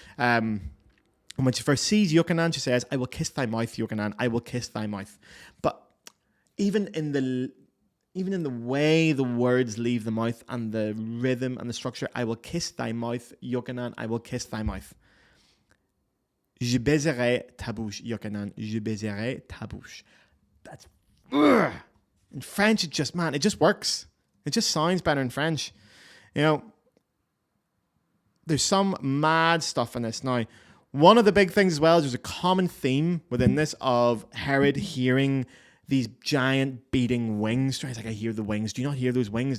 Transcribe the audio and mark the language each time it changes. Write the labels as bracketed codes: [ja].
[en] And when she first sees Yochanan, she says, "I will kiss thy mouth, Yochanan. I will kiss thy mouth." But even in the way the words leave the mouth and the rhythm and the structure, "I will kiss thy mouth, Yochanan. I will kiss thy mouth." [fr] Je baiserai ta bouche, Yochanan. Je baiserai ta bouche. [en] That's... In French, it just works. It just sounds better in French. You know, there's some mad stuff in this. Now, one of the big things as well is there's a common theme within this of Herod hearing these giant beating wings. He's like, I hear the wings. Do you not hear those wings?